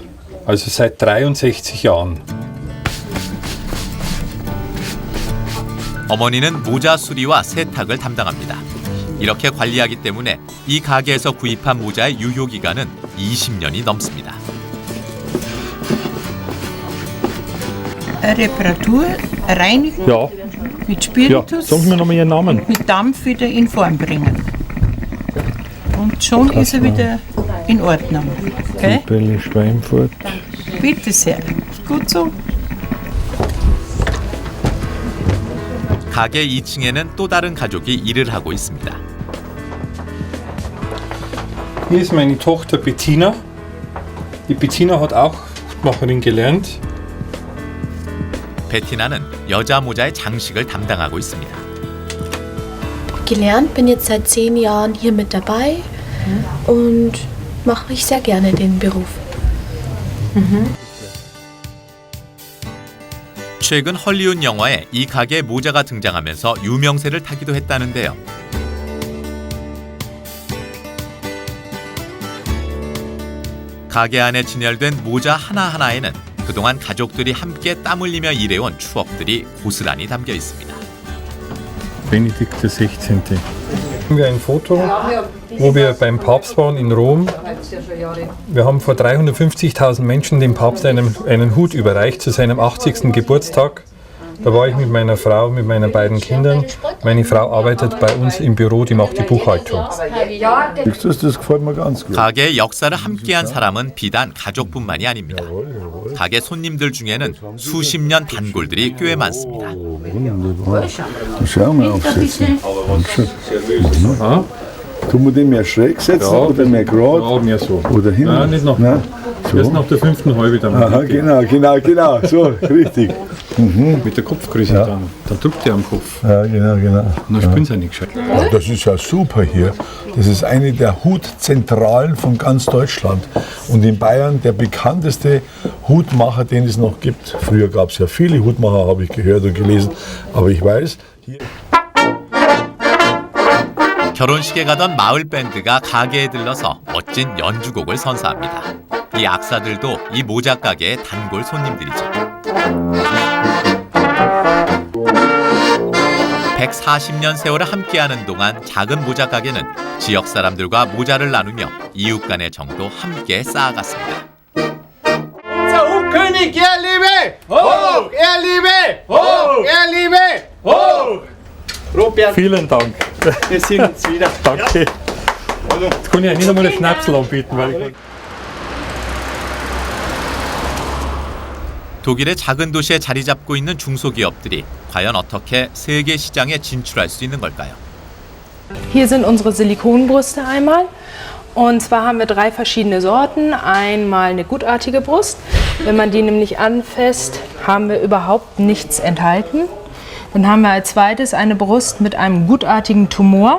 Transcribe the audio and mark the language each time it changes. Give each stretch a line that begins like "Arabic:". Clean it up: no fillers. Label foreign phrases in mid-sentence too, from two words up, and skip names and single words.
German: Also seit 63 Jahren.
Korean: 어머니는 모자 수리와 세탁을 담당합니다. 이렇게 관리하기 때문에 이 가게에서 구입한 모자의 유효기간은 20년이 넘습니다.
German: Reparatur, reinigen Ja, mit ja. Spiritus, Sagen wir nochmal Ihren Namen. mit Dampf wieder in Form bringen. Und schon ist er wieder in Ordnung. Okay? Bälle Schweinfurt. Bitte sehr. Gut so.
Korean: 가게 2층에는 또 다른 가족이 일을 하고 있습니다.
German: Hier ist meine Tochter Bettina. Die Bettina hat auch Hutmacherin gelernt.
Korean: 베티나는 여자 모자의 장식을 담당하고 있습니다.
German: Gelernt, bin jetzt seit 10 Jahren hier mit dabei und mache ich sehr gerne den Beruf.
Korean: 최근 헐리우드 영화에 이 가게의 모자가 등장하면서 유명세를 타기도 했다는데요. 가게 안에 진열된 모자 하나하나에는 그동안 가족들이 함께 땀 흘리며 일해온 추억들이 고스란히 담겨 있습니다.
German: Benedikt XVI. Haben wir ein Foto, wo wir beim Papst waren in Rom. Wir haben vor 350.000 Menschen dem Papst einen Hut überreicht zu seinem 80. Geburtstag. Da war ich mit meiner Frau, mit meinen beiden Kindern. Meine Frau arbeitet bei uns im Büro, die macht die Buchhaltung. Das gefällt mir ganz gut.
Korean: 가게의 역사를 함께한 사람은 비단 가족뿐만이 아닙니다. 가게 손님들 중에는 수십 년 단골들이 꽤 많습니다.
German: Schau mal aufsetzen. Tun wir den mehr schräg setzen oder mehr gerade? Ja, mehr so. Oder hin? Nein, nicht noch. Nein, so. Erst nach der 5. Halbe dann. Aha, genau, so, richtig. Mit der Kopfgröße dann drückt er am Kopf. Ja, genau. Und dann spielen sie nicht gescheit. Ja, das ist ja super hier. Das ist eine der Hutzentralen von ganz Deutschland. Und in Bayern der bekannteste Hutmacher, den es noch gibt. Früher gab es ja viele Hutmacher, habe ich gehört und gelesen. Aber ich weiß, hier
Korean: 결혼식에 가던 마을 밴드가 가게에 들러서 멋진 연주곡을 선사합니다. 이 악사들도 이 모자 가게의 단골 손님들이죠. 140년 세월을 함께하는 동안 작은 모자 가게는 지역 사람들과 모자를 나누며 이웃 간의 정도 함께 쌓아갔습니다.
German: König, er lebe! Hoch! Er lebe! Hoch! Er lebe! Hoch! Robert, Vielen Dank. wir sehen uns wieder. Danke. Jetzt kann ich nicht einmal einen Schnapsel anbieten. Weil
Korean: 독일의 작은 도시에 자리 잡고 있는 중소기업들이 과연 어떻게 세계 시장에 진출할 수 있는 걸까요?
German: Hier sind unsere Silikonbrüste einmal. Und zwar haben wir 3 verschiedene Sorten. Einmal eine gutartige Brust. Wenn man die nämlich anfasst, haben wir überhaupt nichts enthalten. Dann haben wir als zweites eine Brust mit einem gutartigen Tumor.